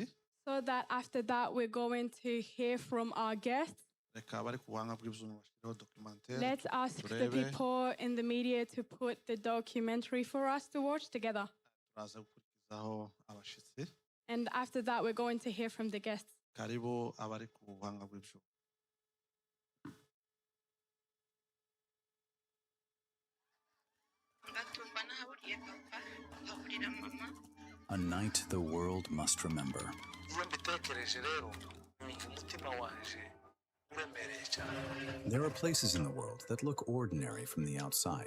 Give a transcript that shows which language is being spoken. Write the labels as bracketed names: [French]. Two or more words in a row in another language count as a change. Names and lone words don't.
[English] So that after that, we're going to hear from our guests. [Kinyarwanda] Reka bari ku buhanga bw'ibyuma bashyireho documentaire. [English] Let's ask the people in the media to put the documentary for us to watch together. [Kinyarwanda] Turaza gukurikizaho abashitsi. [English] And after that, we're going to hear from the guests. [Kinyarwanda] Karibu abari ku buhanga bw'ibyuma. [English] A night the world must remember. There are places in the world that look ordinary from the outside.